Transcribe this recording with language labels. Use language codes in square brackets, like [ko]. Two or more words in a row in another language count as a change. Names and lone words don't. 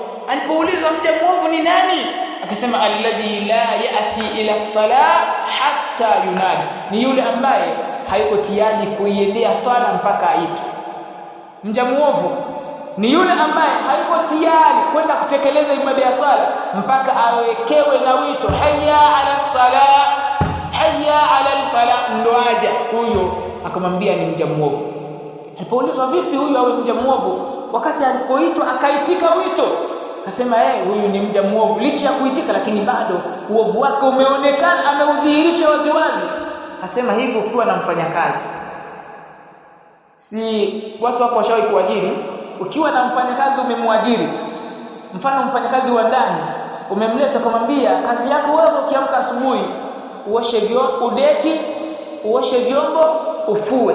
[sw] Alipoulizwa mja muovu ni nani, akasema [ar] الذي لا يأتي إلا الصلاة حتى ينادي, [sw] ni yule ambaye hayuko tayari kuiendea swala mpaka aitwe. Mja muovu ni yule ambaye hayuko tayari kwenda kutekeleza ibada ya swala mpaka awekewe na wito [ar] حي على الصلاة، حي على الفلاح, [sw] ndo aja huyo. Akamwambia ni mja muovu. Alipoulizwa vipi huyu awe mja muovu, wakati alipoitwa akaitika wito, akasema huyu ni mja muovu, licha ya kuitika lakini bado uovu wake umeonekana, ameudhihirisha waziwazi. Akasema hivi, ukiwa na mfanyakazi, si watu wako washawahi kuajiri, ukiwa na mfanyakazi umemwajiri, mfano mfanyakazi wa ndani umemleta, kumwambia kazi yako wewe ukiamka asubuhi uoshe vyombo, udeki, uoshe vyombo, ufue.